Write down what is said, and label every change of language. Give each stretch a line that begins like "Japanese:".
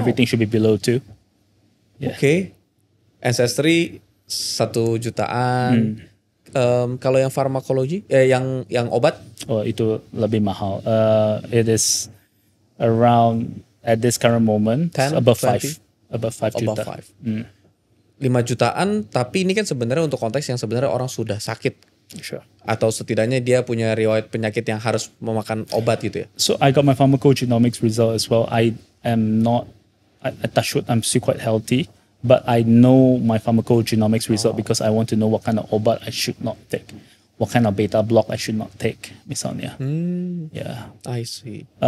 English: Everything should be below 2. Yeah.
Indonesian: Oke. Ancestry 1 jutaan. Kalau yang farmakologi, yang obat? Oh, itu lebih mahal.
English: It is around at this current moment 10, above 20? 5. Above 5 juta. Above 5.
Indonesian: 5 jutaan, tapi ini kan sebenarnya untuk konteks yang sebenarnya orang sudah sakit.
English: Sure.
Indonesian: Atau setidaknya dia punya riwayat penyakit yang harus memakan obat gitu ya.
English: So I got my pharmacogenomics result as well. I am not, I touch wood, I'm still quite healthy, but I know my pharmacogenomics result because I want to know what kind of obat I should not take, what kind of beta block I should not take, misalnya. Yeah. I see.